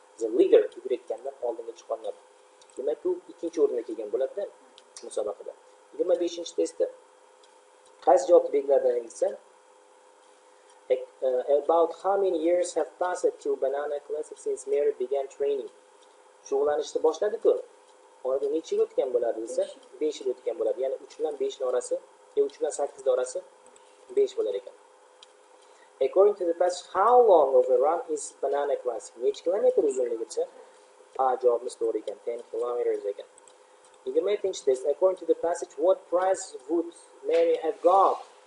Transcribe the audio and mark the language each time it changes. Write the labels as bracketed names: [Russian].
[English] The leader [Uzbek] yugurayotgandan oldinga chiqa olmabdi. Demak, u ikkinchi o'ringa kelgan bo'ladi musobaqada. 25-testda qaysi javobni belgilardan aytilsa, [English] about how many years have passed till Banana Classic since Mary began training? [Uzbek] Shug'ullanishni boshladi-ku. Oradan necha yil o'tgan bo'ladi desa, 5 yil o'tgan bo'ladi. Ya'ni 3 bilan 5 ning orasi, 3 bilan 8 ning orasi 5 bo'lar ekan. [English] According to the passage, how long of a run is Banana Classic? [Uzbek] Necha kilometr uzunligicha? Javobimiz to'g'ri ekan, 10 kilometers ekan. 27-test. [English] According to the passage, what prize would Mary have got?